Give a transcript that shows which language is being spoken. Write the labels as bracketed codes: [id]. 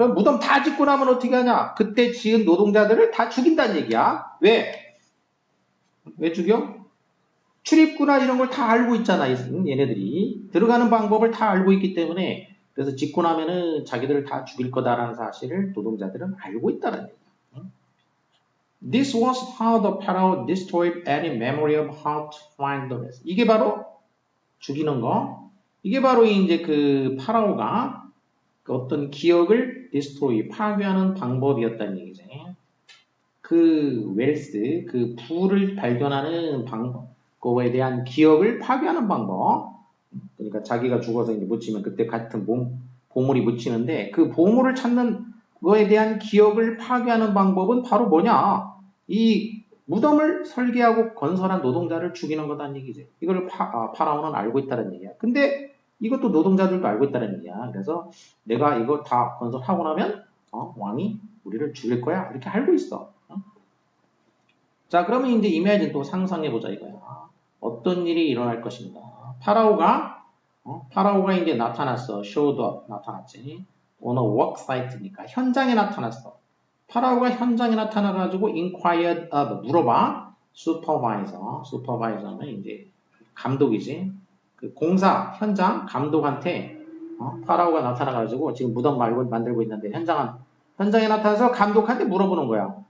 [ko] 그럼 무덤 다 짓고 나면 어떻게 하냐? 그때 지은 노동자들을 다 죽인다는 얘기야. 왜? 왜 죽여? 출입구나 이런 걸 다 알고 있잖아, 얘네들이. 들어가는 방법을 다 알고 있기 때문에, 그래서 짓고 나면은 자기들을 다 죽일 거다라는 사실을 노동자들은 알고 있다는 얘기야. [en] This was how the Pharaoh destroyed any memory of how to find the rest. [ko] 이게 바로 죽이는 거. 이게 바로 이제 그 파라오가 그 어떤 기억을 destroy, 파괴하는 방법이었다는 얘기지. 그 웰스, 그 부를 발견하는 방법, 그거에 대한 기억을 파괴하는 방법. 그러니까 자기가 죽어서 이제 묻히면 그때 같은 보물이 묻히는데 그 보물을 찾는 거에 대한 기억을 파괴하는 방법은 바로 뭐냐? 이 무덤을 설계하고 건설한 노동자를 죽이는 거다는 얘기지. 이걸 파라오는 알고 있다는 얘기야. 근데 이것도 노동자들도 알고 있다는 얘기야. 그래서 내가 이거 다 건설하고 나면 왕이 우리를 죽일 거야. 이렇게 알고 있어. 자, 그러면 이제 이미지는 또 상상해보자 이거야. 어떤 일이 일어날 것인가. 파라오가 이제 나타났어. showed up, 나타났지. on a work site 니까 현장에 나타났어. 파라오가 현장에 나타나가지고 inquired of, 물어봐. supervisor는 이제 감독이지. 그 공사, 현장, 감독한테 파라오가 나타나가지고 지금 무덤 말고 만들고 있는데 현장에 나타나서 감독한테 물어보는 거야.